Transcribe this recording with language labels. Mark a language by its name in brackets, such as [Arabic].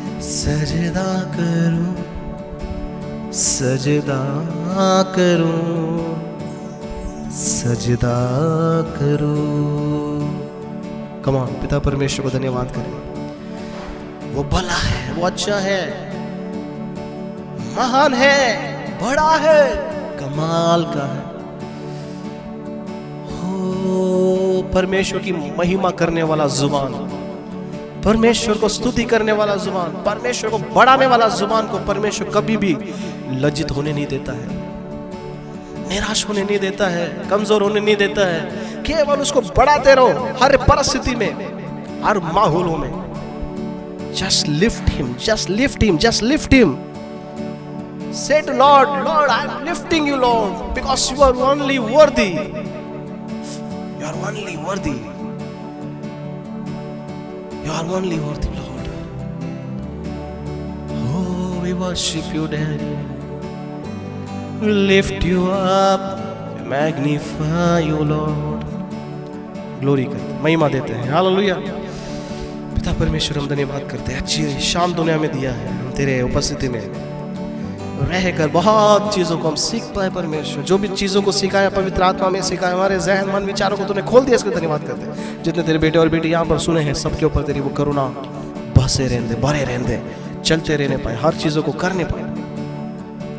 [Hindi] सजदा करूं, सजदा करूं, सजदा करूं, सजदा करूं। [English] come on, [Hindi] पिता परमेश्वर को धन्यवाद करें। वो भला है, वो अच्छा है, महान है, बड़ा है, कमाल का है। हो परमेश्वर की महिमा करने वाला जुबान, परमेश्वर को स्तुति करने वाला जुबान, परमेश्वर को बढ़ाने वाला जुबान को परमेश्वर कभी भी लज्जित होने नहीं देता है, निराश होने नहीं देता है, कमजोर होने नहीं देता है। केवल उसको बढ़ाते रहो हर परिस्थिति में, हर माहौलों में। [English] Just lift him, just lift him, just lift him. Say to Lord, Lord, I am lifting you, Lord, because you are only worthy. You are only worthy. You are only worthy, Lord. Oh, we worship you, Daddy. We lift you up, we magnify you, Lord. Glory करते, [Hindi] महिमा देते हैं। Hallelujah. पिता परमेश्वर, हम धन्यवाद करते हैं, अच्छी शाम दुनिया में दिया है, हम तेरे उपस्थिति में रहकर बहुत चीज़ों को हम सीख पाए परमेश्वर। जो भी चीज़ों को सिखाया पवित्र आत्मा में सिखाया, हमारे जहन मन विचारों को तूने खोल दिया, इसके धन्यवाद करते हैं। जितने तेरे बेटे और बेटी यहाँ पर सुने हैं, सबके ऊपर तेरी वो करुणा बसे रहने दे, भरे रहने दे, चलते रहने पाए, हर चीज़ों को करने पाए।